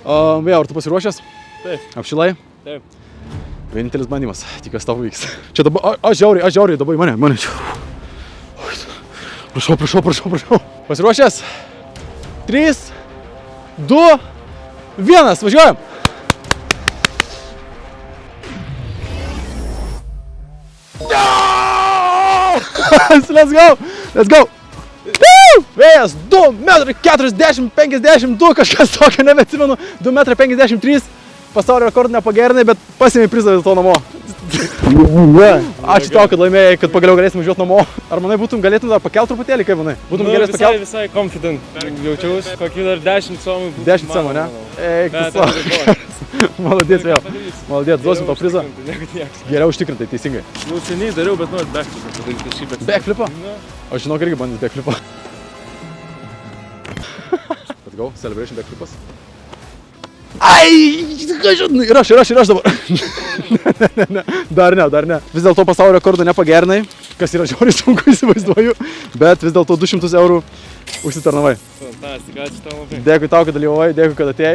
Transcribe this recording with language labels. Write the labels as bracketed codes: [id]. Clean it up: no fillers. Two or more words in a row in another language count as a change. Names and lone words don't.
[lt] Vėjau, ar tu pasiruošęs? Taip. Apšilai? Taip. Vienintelis bandymas. Tikiuosi tau vyks. Čia dabar, aš žiauriai, dabar į mane čia. Prašau. Pasiruošęs? 3, 2, 1, važiuojam! [en] Let's go! [lt] Vėjas 2,40 m, 52, kažkas tokio, nebeatsimenu, 2,53 m. Pasaulio rekordų nepagerinai, bet pasiėmė prizą dėl to namo. Ačiū tau, kad laimėjai, kad pagaliau galėsim važiuoti namo. Ar manai galėtum dar pakelt truputėlį, kaip manai? Būtum galės pakelt? Visai confident. Jaučiausi, kokį dar 10 cemų. 10 cemų, ne? Eik, tu savo. Malodės vėl. Malodės, duosim tau prizą. Geriau užtikrintai, teisingai. Jau seniai dariau, bet noriu backflipą padaryti šį backflipą. Backflipą? Aš žinau, irgi bandys backflipą. [en] Let's go, celebration backflipas. [lt] Ai, ir aš dabar. Ne, dar ne. Vis dėlto pasaulio rekordų nepagerinai, kas yra žiauriai sunku įsivaizduoju, bet vis dėlto 200 eurų užsitarnavai. Fantastika, ačiū tau labai. Dėkui tau, kad dalyvavai, dėkui, kad atėjai.